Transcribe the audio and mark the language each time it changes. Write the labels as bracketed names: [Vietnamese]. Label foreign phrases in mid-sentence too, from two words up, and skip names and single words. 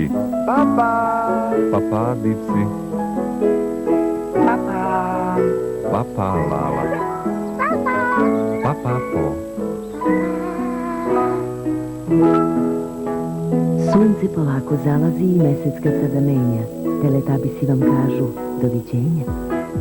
[Serbian] Papa. Papa, Dipsy. Papa. Papa, Lala. Papa, Po. Sunce polako zalazi i mesec ga sada menja. Teletubbiesi vam kažu doviđenja.